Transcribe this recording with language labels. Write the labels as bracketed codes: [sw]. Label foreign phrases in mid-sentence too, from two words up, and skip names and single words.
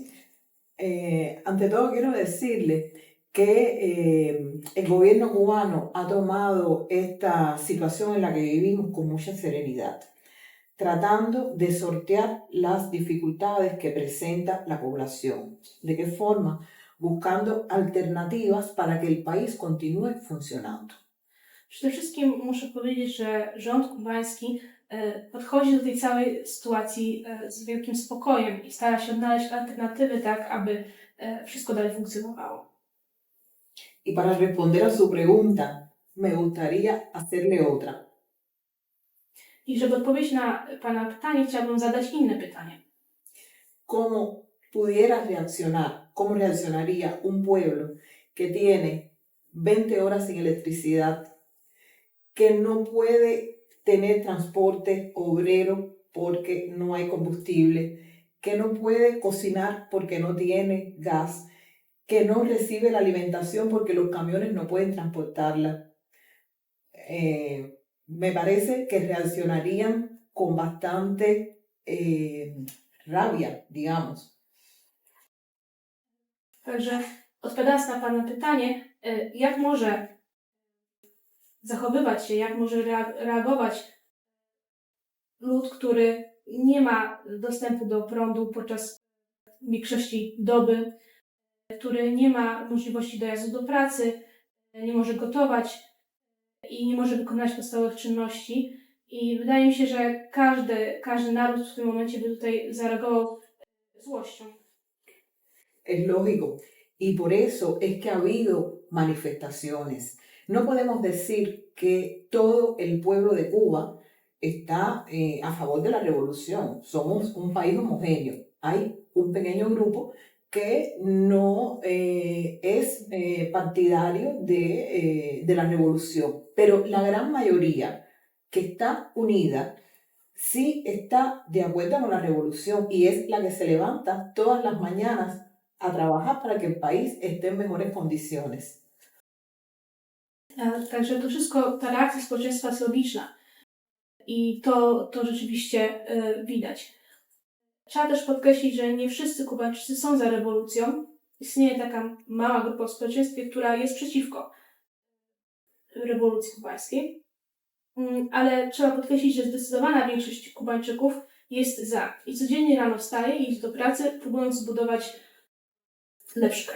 [es] Ante todo quiero decirle que el gobierno cubano ha tomado esta situación en la que vivimos con mucha serenidad, tratando de sortear las dificultades que presenta la población. ¿De qué forma? Buscando alternativas para que el país continúe funcionando. [pl] Przede wszystkim muszę powiedzieć, że rząd kubański podchodzi do tej całej sytuacji z wielkim spokojem i stara się odnaleźć alternatywy tak, aby wszystko dalej funkcjonowało. [es] Y para responder a su pregunta, me gustaría hacerle otra. [pl] I żeby odpowiedzieć na Pana pytanie, chciałabym zadać inne pytanie. [es] ¿Cómo pudiera reaccionar? ¿Cómo reaccionaría un pueblo que tiene 20 horas sin electricidad, que no puede tener transporte obrero porque no hay combustible, que no puede cocinar porque no tiene gas, que no recibe la alimentación porque los camiones no pueden transportarla? Me parece que reaccionarían con bastante rabia, digamos. [pl] Także odpowiadając na Pana pytanie, jak może zachowywać się, jak może reagować lud, który nie ma dostępu do prądu podczas większości doby, który nie ma możliwości dojazdu do pracy, nie może gotować i nie może wykonać podstawowych czynności. I wydaje mi się, że każdy naród w tym momencie by tutaj zareagował złością. [es] Es lógico. Y por eso es que ha habido manifestaciones. No podemos decir que todo el pueblo de Cuba está a favor de la revolución. Somos un país homogéneo. Hay un pequeño grupo que no es partidario de la revolución, pero la gran mayoría que está unida sí está de acuerdo con la revolución y es la que se levanta todas las mañanas a trabajar para que el país esté en mejores condiciones. [pl] Także to wszystko, ta reakcja społeczeństwa jest logiczna i to rzeczywiście widać. Trzeba też podkreślić, że nie wszyscy Kubańczycy są za rewolucją. Istnieje taka mała grupa w społeczeństwie, która jest przeciwko rewolucji kubańskiej, ale trzeba podkreślić, że zdecydowana większość Kubańczyków jest za i codziennie rano wstaje i idzie do pracy, próbując zbudować lepszy kraj.